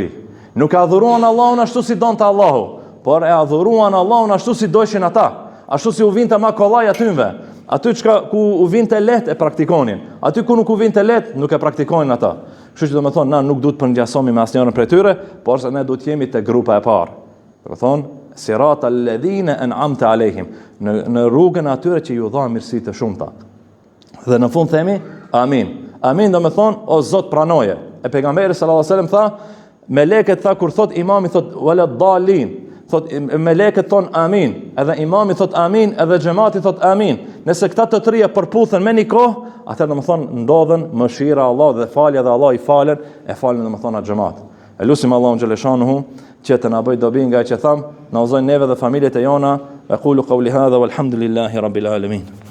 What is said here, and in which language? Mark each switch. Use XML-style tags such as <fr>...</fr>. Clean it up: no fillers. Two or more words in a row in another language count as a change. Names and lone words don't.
<sq>Nuk e adhuruan Allahun ashtu si donte Allahu, por e adhuruan Allahun ashtu si dojshin ata, ashtu si u vinte ma kollaj atynve. Aty ku u vinte lehtë e praktikonin. Aty ku nuk u vinte lehtë, nuk e praktikonin ata. Kështu që domethënë na nuk duhet të përngjasohemi me asnjërin prej tyre, por se ne duhet të jemi te grupa e parë. Domethënë</sq> <ar>صراط الذين أنعمت عليهم,</ar> <sq>në rrugën e atyre që ju dha mirësi të shumta. Dhe në fund themi amin. Amin do me thonë o Zot pranoje. E pejgamberi</sq> <ar>صلى الله عليه وسلم</ar> <sq>tha, meleket tha kur thot imami thot</sq> <ar>ولا الضالين,</ar> <sq>thot meleket thon amin, edhe imami thot amin, edhe xhamati thot amin. Nëse këta të trija përputhen me një kohë, atëherë do me thonë ndodhen mëshira e Allahut dhe falja dhe Allah i falen, e falen do me thonë atë xhamat. Elusim Allahun xhaleshanuhu që të na bëj dobi nga që tham, na uzoj neve dhe familjet e jona.</sq> <ar>أقول قولي هذا والحمد لله رب العالمين.</ar>